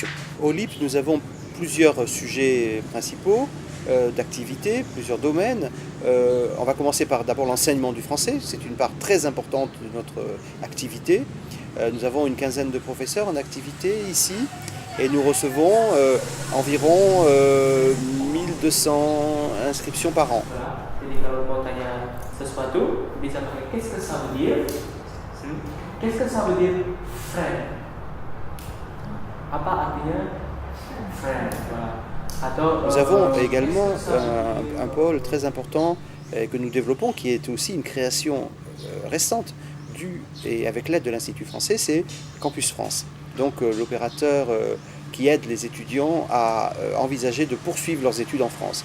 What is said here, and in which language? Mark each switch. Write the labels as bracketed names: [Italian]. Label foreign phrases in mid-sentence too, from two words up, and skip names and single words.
[French] Au LIP, nous avons plusieurs sujets principaux d'activité, plusieurs domaines. On va commencer par d'abord l'enseignement du français, c'est une part très importante de notre activité. Nous avons une quinzaine de professeurs en activité ici et nous recevons environ 1200 inscriptions par an. [Indonesian] Jadi kalau mau tanya sesuatu bisa pakai [French] qu'est-ce que ça veut dire? Qu'est-ce que ça veut dire friend? [Indonesian] Apa artinya friend? [French] Voilà. Nous avons également un pôle très important que nous développons, qui est aussi une création récente et avec l'aide de l'Institut français, c'est Campus France. Donc l'opérateur qui aide les étudiants à envisager de poursuivre leurs études en France.